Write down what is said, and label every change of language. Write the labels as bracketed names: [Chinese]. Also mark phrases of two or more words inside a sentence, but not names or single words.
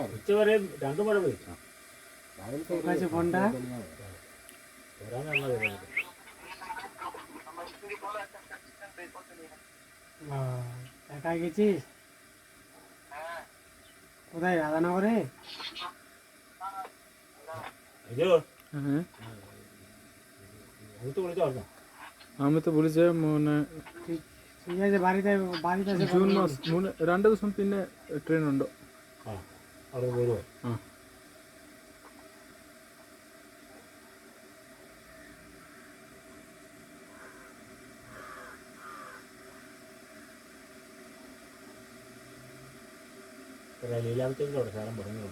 [Malayalam] ഉച്ചവരെ 2 മഴ പെയ്തു. [Bangla] ഫോണ്ടാ একা গেছিস কোথায় রাধানগরে? আমি তো বলেছি মানে ঠিক আছে বাড়িতে বাড়িতে [Malayalam] ജൂൺ മാസം 2 ദിവസം പിന്നെ ട്രെയിൻ ഉണ്ട്. അവിടെ വരുമോ? ലീലാമത്തേക്ക് അവിടെ സ്ഥലം പറഞ്ഞിട്ടുണ്ട്.